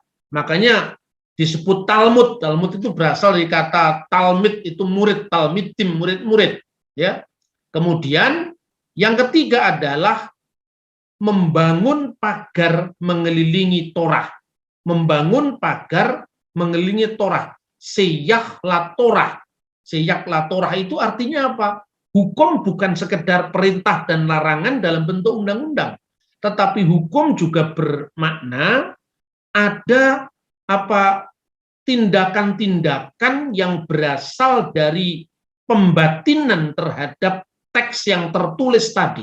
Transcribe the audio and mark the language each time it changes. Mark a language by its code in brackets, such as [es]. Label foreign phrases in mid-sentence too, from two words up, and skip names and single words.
[id] Makanya disebut Talmud. Talmud itu berasal dari kata Talmid, itu murid, Talmidim, murid-murid, ya. Kemudian yang ketiga adalah membangun pagar mengelilingi Torah. Membangun pagar mengelilingi Torah. [he] סייג לתורה. סייג לתורה [id] itu artinya apa? Hukum bukan sekedar perintah dan larangan dalam bentuk undang-undang. Tetapi hukum juga bermakna ada tindakan-tindakan yang berasal dari pembatinan terhadap teks yang tertulis tadi.